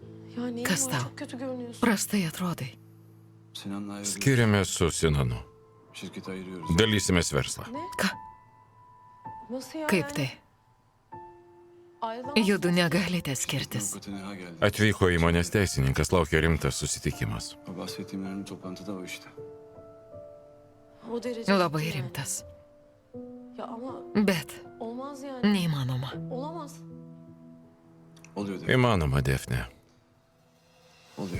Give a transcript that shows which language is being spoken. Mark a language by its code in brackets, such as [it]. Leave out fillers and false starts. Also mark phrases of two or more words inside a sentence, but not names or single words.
[tr] Ya neyin [lt] Kas [tr] var? [lt] tau? [tr] Çok kötü görünüyorsun. [lt] Prastai atrodai. [tr] Sinan'la ayrılıyoruz. [lt] Skiriamės su Sinanu. [tr] Şirketi ayırıyoruz. [lt] Dalysimės verslą. Ką? [tr] Nasıl ya? [lt] Kaip tai? [tr] Ayrılamazsın. [lt] Judu negalite skirtis. [tr] Avukatı Neha geldi. [lt] Atvyko įmonės teisininkas, laukia rimtas susitikimas. [tr] O bahsettiğim önemli toplantıda o işte. O derece. [lt] Labai [tr] ciddi yani. [lt] rimtas. [tr] Ya ama [lt] Bet [tr] olmaz yani. [lt] neįmanoma. [tr] Olamaz. Oluyor demek. [lt] Įmanoma, Defne. [tr] Oluyor.